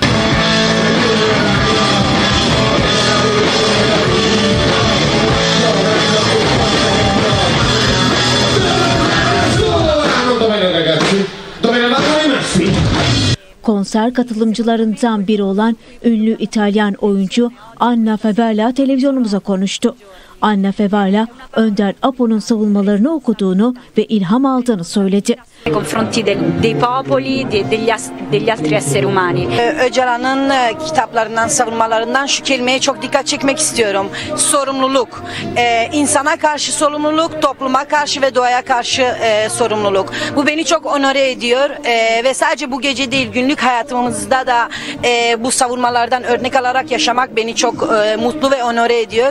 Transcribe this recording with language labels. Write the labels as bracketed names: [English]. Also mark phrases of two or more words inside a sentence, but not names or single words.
[Turkish] Konser katılımcılarından biri olan ünlü İtalyan oyuncu Anna Fevella televizyonumuza konuştu. Anna Fevella, Önder Apo'nun savunmalarını okuduğunu ve ilham aldığını söyledi. [Italian] Confronti dei popoli, degli altri esseri umani. [Turkish] Öcalan'ın kitaplarından, savunmalarından şu kelimeye çok dikkat çekmek istiyorum. Sorumluluk. İnsana karşı sorumluluk, topluma karşı ve doğaya karşı sorumluluk. Bu beni çok onore ediyor ve sadece bu gece değil, günlük hayatımızda da bu savunmalardan örnek alarak yaşamak beni çok mutlu ve onore ediyor.